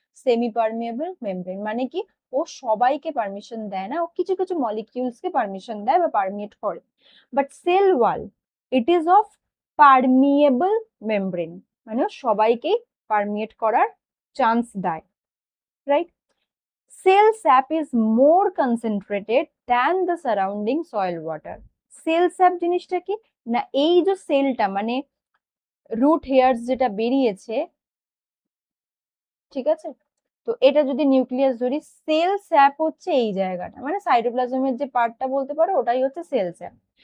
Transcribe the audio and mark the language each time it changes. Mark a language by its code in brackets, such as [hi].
[bn] Semi permeable membrane. মানে কি, ও সবাইকে পারমিশন দেয় না, ও কিছু কিছু মলিকিউলস কে পারমিশন দেয় বা পারমিয়েট করে। But cell wall [en] it is of permeable membrane, [bn] মানে ও সবাইকেই পারমিয়েট করার চান্স দেয়, right? [en] Cell sap is more concentrated than the surrounding soil water. [bn] Cell sap জিনিসটা কি না, এই যে সেলটা মানে রুট হেয়ার্স যেটা বেরিয়েছে, ঠিক আছে, তো এটা যদি নিউক্লিয়াস ধরি, সেল স্যাপ হচ্ছে এই জায়গাটা, মানে সাইটোপ্লাজমের যে পার্টটা বলতে পারো ওটাই হচ্ছে সেল স্যাপ।